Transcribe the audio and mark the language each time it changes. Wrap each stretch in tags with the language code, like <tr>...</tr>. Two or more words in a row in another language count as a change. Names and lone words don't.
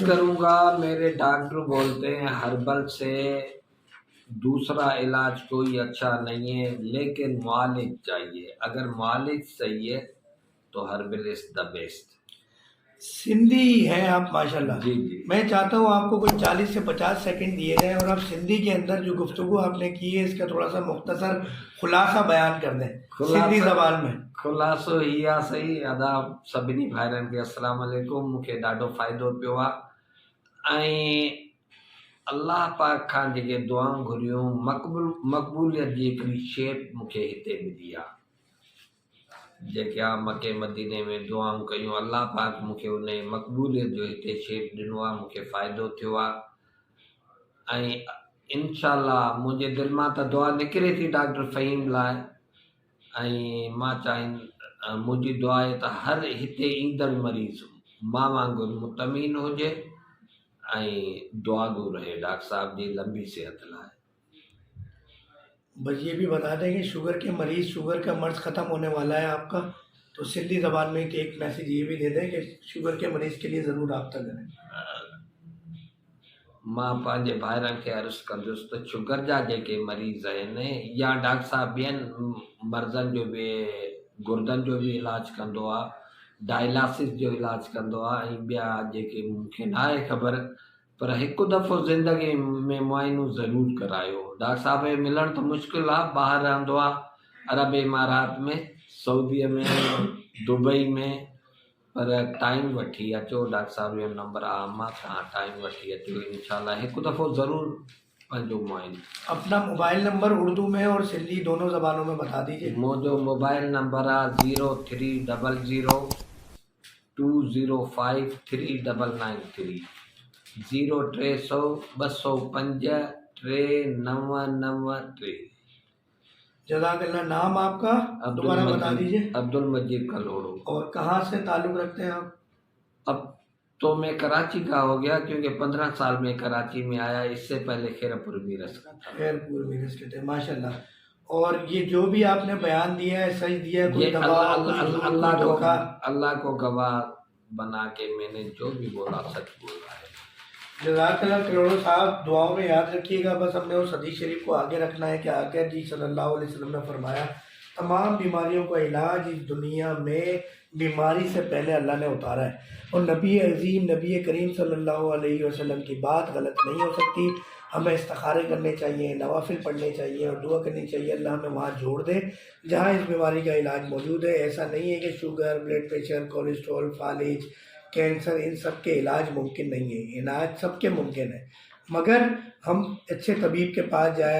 <ur>کروں گا، میرے ڈاکٹر بولتے ہیں ہربل سے دوسرا علاج کوئی اچھا نہیں ہے، لیکن مالش چاہیے. اگر مالش صحیح ہے تو</ur> <en>herbal is the best.</en> <ur>سندھی ہیں آپ ماشاءاللہ. جی جی. میں چاہتا ہوں آپ کو کوئی 40 سے 50 سیکنڈ دیے جائیں اور آپ سندھی کے اندر جو گفتگو آپ نے کی ہے اس کا تھوڑا سا مختصر خلاصہ بیان کر دیں سندھی زبان میں.</ur> <sd>खुलासो इहा सही। आदाब सभिनी भाइरनि खे,</sd> <ar>السلام عليكم.</ar> <sd>मूंखे ॾाढो फ़ाइदो पियो आहे ऐं अल्लाह पाक खां जेके दुआऊं घुरियूं, मक़बूलियत जी हिकिड़ी शेप मूंखे हिते मिली आहे। जेके मके मदीने में दुआऊं कयूं, अल्लाह पाक मूंखे उन मक़बूलियत जो हिते शेप ॾिनो आहे, मूंखे फ़ाइदो थियो आहे। ऐं इंशाअल्लाह मुंहिंजे दिलि मां त दुआ निकिरे थी डॉक्टर फ़हीम लाइ, ऐं मां मुंहिंजी दुआ आहे त हर हिते ईंदड़ मरीज़ मां वांगुरु मुतमीन हुजे ऐं दुआगो रहे डॉक्टर साहब जी लंबी सेहत लाइ।</sd> <ur>بس یہ بھی بتا دیں کہ شوگر کے مریض، شوگر کا مرض ختم ہونے والا ہے آپ کا، تو سندھی زبان میں ایک میسج یہ بھی دے دیں کہ شوگر کے مریض کے لیے ضرور رابطہ کریں.</ur> <sd>मां पंहिंजे भाइरनि खे अर्ज़ु कंदुसि त शुगर जा जेके मरीज़ आहिनि या डॉक्टर साहब ॿियनि मर्ज़नि जो बि, गुर्दनि जो बि इलाजु कंदो आहे, डायलिसिस जो इलाजु कंदो आहे, ऐं ॿिया जेके मूंखे न आहे ख़बर, पर हिकु दफ़ो ज़िंदगी में मुआइनो ज़रूरु करायो। डॉक्टर साहब खे मिलणु त मुश्किल आहे, ॿाहिरि रहंदो आहे अरब इमारात में, सऊदीअ में, दुबई में, पर टाइम वठी अचो। डॉक्टर साहब जो नंबर आहे, मां तव्हां टाइम वठी अचो, इंशाल्लाह हिकु दफ़ो ज़रूरु पंहिंजो मुआइनो।</sd> <ur>اپنا موبائل نمبر اردو میں اور سندھی دونوں زبانوں میں بتا دیجیے.</ur> <sd>मुंहिंजो मोबाइल नंबर आहे 030020539993 030020539993।</sd> <ur>जज़ाकल्लाह। نام آپ کا دوبارہ بتا دیجیے. अब्दुल मजीद कलोड़ो। اور کہاں سے تعلق رکھتے ہیں آپ? اب تو میں کراچی کا ہو گیا، کیونکہ 15 سال میں کراچی میں آیا، اس سے پہلے خیرپور میرس کا تھا. خیرپور میرس کے تھے، ماشاءاللہ. اور یہ جو بھی آپ نے بیان دیا ہے صحیح دیا ہے? कोई ये दबाव, اللہ کو گواہ بنا کے میں نے جو بھی بولا سچ بولا ہے. جزاک اللہ کروڑو صاحب، دعاؤں میں یاد رکھیے گا. بس ہم نے اس حدیث شریف کو آگے رکھنا ہے کہ آگے جی</ur> <ar>صلى الله عليه وسلم</ar> <ur>نے فرمایا تمام بیماریوں کا علاج اس دنیا میں بیماری سے پہلے اللہ نے اتارا ہے، اور نبی عظیم نبی کریم</ur> <ar>صلى الله عليه وسلم</ar> <ur>کی بات غلط نہیں ہو سکتی. ہمیں استخارے کرنے چاہییں، نوافل پڑھنے چاہییں اور دعا کرنی چاہیے اللہ ہمیں وہاں جوڑ دے جہاں اس بیماری کا علاج موجود ہے. ایسا نہیں ہے کہ شوگر,</ur> <en>blood pressure,</en> <ur>کولیسٹرول، فالج، کینسر، ان سب کے علاج ممکن نہیں ہے. علاج سب کے ممکن ہے، مگر ہم اچھے طبیب کے پاس جائے.</ur>